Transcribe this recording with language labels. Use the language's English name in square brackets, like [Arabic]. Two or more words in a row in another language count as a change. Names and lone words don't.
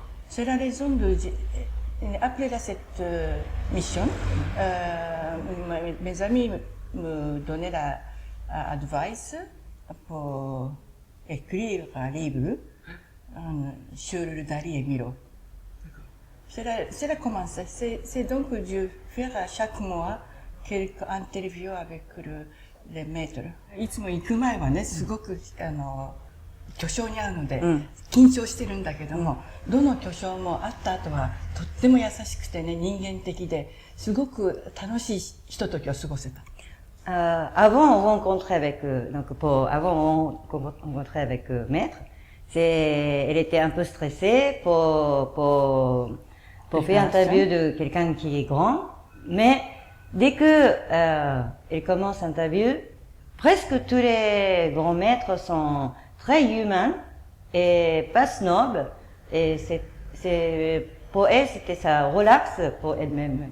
[French] C'est la raison de après cette mission, mes amis me donnaient l'advice pour écrire un livre sur le Dali et Miro. C'est la commence. C'est donc je fais chaque mois quelques interviews avec les maîtres. [Japanese] いつも行く前はね、すごく巨匠に会うので、緊張してるんだけども、どの巨匠も会った後はとっても優しくてね、人間的で、すごく楽しいひとときを過ごせた。 [French] Avant on rencontrait avec avant on rencontrait avec Maître, elle était un peu stressée pour faire une interview de quelqu'un qui est grand, mais dès que elle commence l'interview, presque tous les grands maîtres sont très humains et pas snob, et pour elle c'était ça relax pour elle-même.